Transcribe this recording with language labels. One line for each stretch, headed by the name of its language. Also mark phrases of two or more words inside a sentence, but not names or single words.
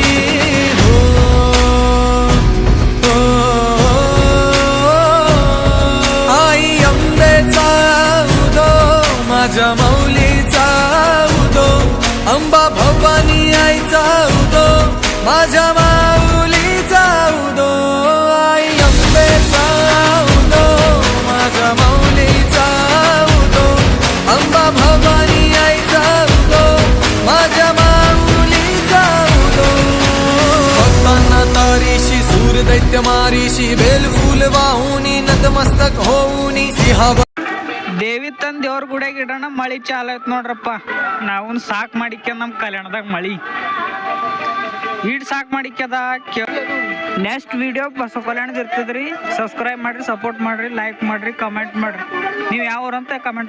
Marathi: माझ्या माऊलीचा उदो, अंबा भवानी आईचा उदो, माझ्या माऊलीचा उदो, आई अंबेचा उदो, माझ्या माऊलीचा उदो, अंबा भवानी आईचा उदो, माझ्या माऊलीचा उदो. भक्तांना तारीशी सूर दैत्य मारीशी, बेल फूल वाहुनी नतमस्तक होऊनी सिंहा
Kannada: ದೇವಿ ತಂದು ದೇವ್ರ ಗುಡಿಯಾಗ ಇಡೋಣ. ಮಳಿ ಚಾಲು ಆಯ್ತು ನೋಡ್ರಪ್ಪ. ನಾವು ಸಾಕು ಮಾಡಿಕ್ಯ ನಮ್ಮ ಕಲ್ಯಾಣದಾಗ ಮಳಿ ಈಡ್ ಸಾಕು ಮಾಡಿಕ್ಯದ. ನೆಕ್ಸ್ಟ್ ವಿಡಿಯೋ ಬಸವ ಕಲ್ಯಾಣದ ಇರ್ತದ್ರಿ. ಸಬ್ಸ್ಕ್ರೈಬ್ ಮಾಡ್ರಿ, ಸಪೋರ್ಟ್ ಮಾಡ್ರಿ, ಲೈಕ್ ಮಾಡ್ರಿ, ಕಮೆಂಟ್ ಮಾಡ್ರಿ. ನೀವು ಯಾವ ಊರಂತ ಕಮೆಂಟ್ ಮಾಡಿ.